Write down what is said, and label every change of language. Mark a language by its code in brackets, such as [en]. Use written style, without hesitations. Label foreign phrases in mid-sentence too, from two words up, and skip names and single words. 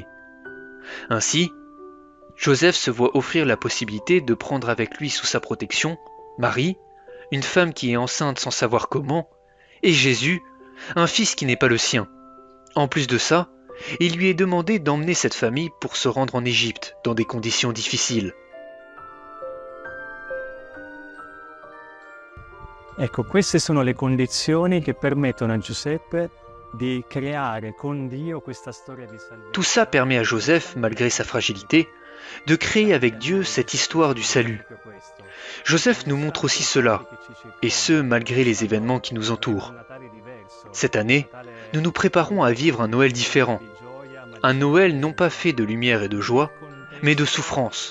[fr] Ainsi, Joseph se voit offrir la possibilité de prendre avec lui sous sa protection Marie, une femme qui est enceinte sans savoir comment, et Jésus, un fils qui n'est pas le sien. En plus de ça, il lui est demandé d'emmener cette famille pour se rendre en Égypte, dans des conditions difficiles. [it] Ecco, queste sono le condizioni che permettono a Giuseppe di creare con Dio questa storia di salvezza. [fr] Tout ça permet à Joseph, malgré sa fragilité, de créer avec Dieu cette histoire du salut. Joseph nous montre aussi cela, et ce, malgré les événements qui nous entourent. Cette année, nous nous préparons à vivre un Noël différent. Un Noël non pas fait de lumière et de joie, mais de souffrance.